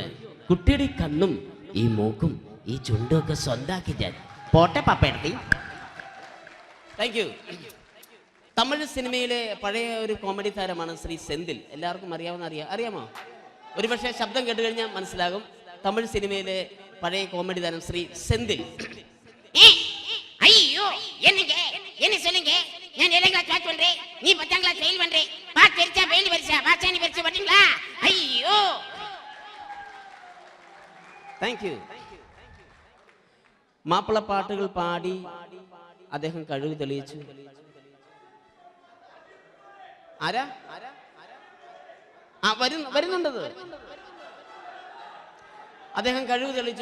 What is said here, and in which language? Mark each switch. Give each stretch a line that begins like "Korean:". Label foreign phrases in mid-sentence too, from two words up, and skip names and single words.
Malayalam: കുട്ടിയുടെ ഈ കണ്ണും ഈ മൂക്കും ഈ ചുണ്ടും ഒക്കെ സ്വന്താക്കി ഞാൻ പോട്ടെ പാപ്പയെടുത്തി.
English: thank you.
Malayalam: തമിഴ് സിനിമയിലെ പഴയ ഒരു കോമഡി താരമാണ് ശ്രീ സെന്തിൽ. എല്ലാവർക്കും അറിയാമോ? ഒരുപക്ഷെ ശബ്ദം കേട്ട് കഴിഞ്ഞാൽ മനസ്സിലാകും. തമിഴ് സിനിമയിലെ പഴയ കോമഡി താരം ശ്രീ സെന്തിൽ.
Tamil: ஐயோ என்ன சொல்லுங்க? நான்
English: 7th class pass
Tamil: பண்றேன், நீ
English: 10th class fail
Tamil: பண்றே. பாஸ் பெருசா ஃபெயில் பெருசா? பாஸ் நீ பெருசா பண்றீங்களா? ஐயோ
English: thank you.
Malayalam: മാപ്പിളപ്പാട്ടുകൾ പാടി അദ്ദേഹം കഴിവ് തെളിയിച്ചു. ആരാ? വരുന്നുണ്ടത്. അദ്ദേഹം കഴിവ് തെളിയിച്ചു.